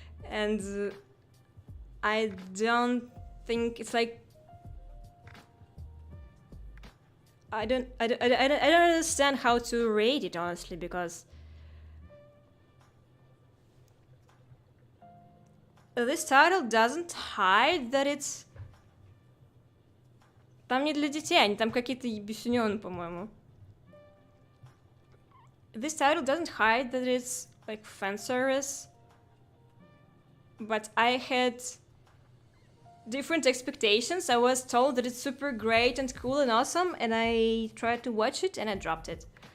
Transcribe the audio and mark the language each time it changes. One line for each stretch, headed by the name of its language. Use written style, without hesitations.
English: And I don't think it's like I don't understand how to rate it, honestly, because this title doesn't hide that it's...
Russian: Там не для детей, они там какие-то ебесюнёны, по-моему.
English: This title doesn't hide that it's like fan service, but I had different expectations. I was told that it's super great and cool and awesome, and I tried to watch it and I dropped it.